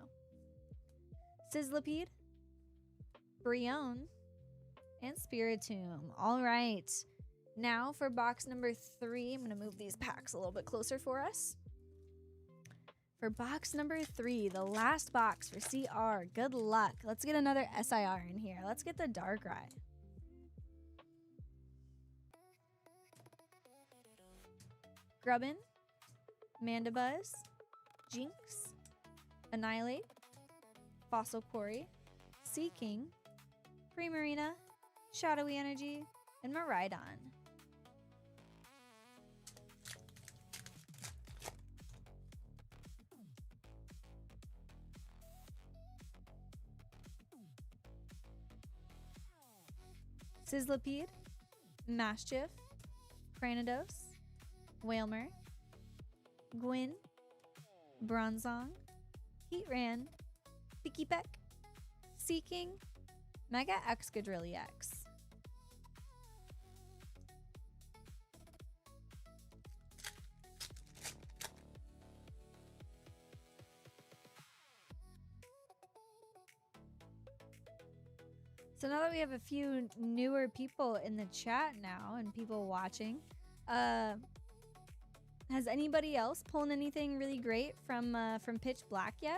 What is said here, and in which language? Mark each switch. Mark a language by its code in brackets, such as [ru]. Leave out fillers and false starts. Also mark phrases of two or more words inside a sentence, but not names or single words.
[en] Sizzlipede, Brionne, and Spiritomb. All right. Now for box number 3, I'm going to move these packs a little bit closer for us. For box number 3, the last box for CR. Good luck. Let's get another SIR in here. Let's get the Darkrai. Grubbin, Mandibuzz, Jinx, Annihilate, Fossil Quarry, Seaking, Primarina, Shadowy Energy, and Miraidon. Sizzlipede, Mastiff, Cranidos, Wailmer, Gwyn, Bronzong, Heatran, Pikipek, Seaking, Mega Excadrilly X. So now that we have a few newer people in the chat now and people watching, has anybody else pulled anything really great from Pitch Black yet?